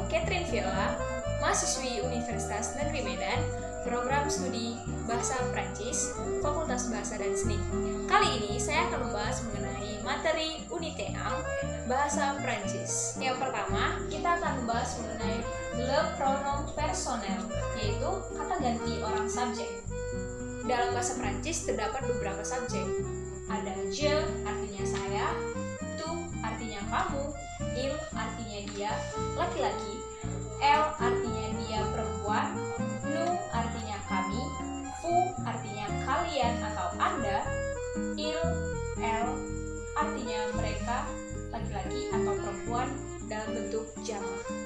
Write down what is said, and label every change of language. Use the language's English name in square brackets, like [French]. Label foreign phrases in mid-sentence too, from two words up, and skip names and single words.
[Indonesian] Catherine Villa, mahasiswi Universitas Negeri Medan, program studi Bahasa Prancis, Fakultas Bahasa dan Seni. Kali ini saya akan membahas mengenai materi Unité 1, Bahasa Prancis. Yang pertama, kita akan membahas mengenai [French] le pronom personnel, [Indonesian] yaitu kata ganti orang subjek. Dalam bahasa Prancis terdapat beberapa subjek. Ada je artinya saya, tu artinya kamu, il artinya dia, laki-laki, elle artinya dia perempuan, nous artinya kami, vous artinya kalian atau Anda, elle artinya mereka, laki-laki atau perempuan dalam bentuk jamak.